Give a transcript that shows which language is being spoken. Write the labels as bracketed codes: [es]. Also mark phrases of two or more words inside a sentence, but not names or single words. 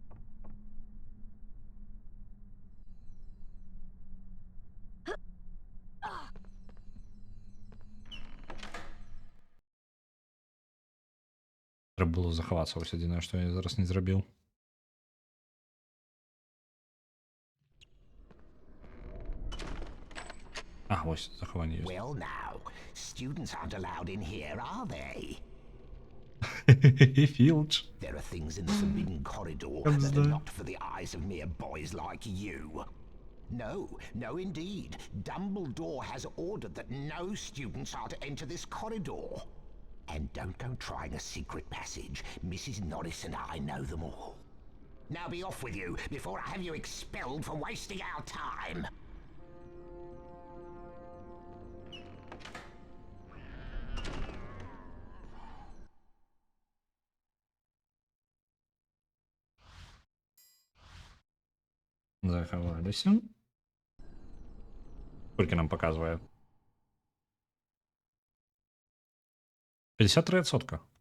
[be] Трэба было захавацца, вось адзінае, што я зараз не зрабіў. А, вось, захаванне ёсць. [en] Well now, students aren't allowed in here, are they? Филч. There are things in the forbidden corridor that are not for the eyes of mere boys like you. No, no indeed. Dumbledore has ordered that no students are to enter this corridor. And don't go trying a secret passage. Mrs. Norris and I know them all. Now be off with you before I have you expelled for wasting our time. [be] Заховалися. [uk] Скільки нам показує? 53%.